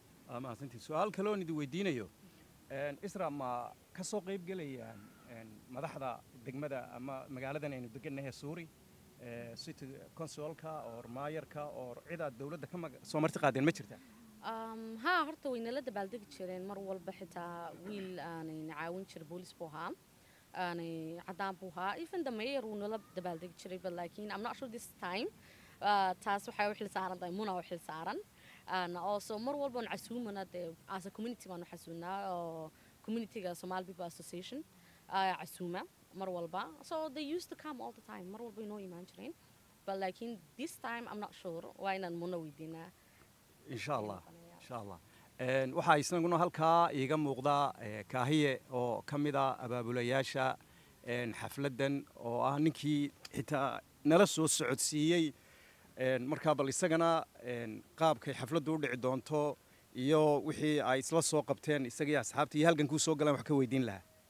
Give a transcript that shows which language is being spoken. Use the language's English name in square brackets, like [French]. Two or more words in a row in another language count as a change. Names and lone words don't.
[Somali] mahadsantiin su-aal kale oon idin weydiinayo isra ma ka soo qayb gelayaan madaxda degmada ama magaaladan aynu degannahay suuri city consulka oo maayarka oo ciidaad dawladda ka soo marti qaadeen ma jirtaa ha horta way nala dabaaldegi jireen mar walba xitaa wiil aanay caawin jiray boolis buu ahaa aanay cadaan buu ahaa [English] even the mayor [Somali] wuu nala dabaaldegi jiray but laakiin [English] I'm not sure this time [Somali] taas waxay u xil saaran tahay muna u xil saaran also mar walba aan casuumana [English] as a community [Somali] baan u xasuunaa oo communityga Somali People Association casuuma mar walba [English] so they used to come all the time [Somali] mar walba inoo imaan jireen [English] but like in this time I'm not sure [Somali] waa inaan muna weydiinaa insha Allah waxaa isaguna halkaa iiga muuqda kaahiye oo ka mid ah abaabulayaasha xafladdan oo ah ninkii xitaa nala soo socodsiiyey markaa bal isagana qaabkay xafladdu u dhici doonto iyo wixii ay isla soo qabteen isagii asxaabta iyo halkan kuu soo galaan wax ka weydiin lahaa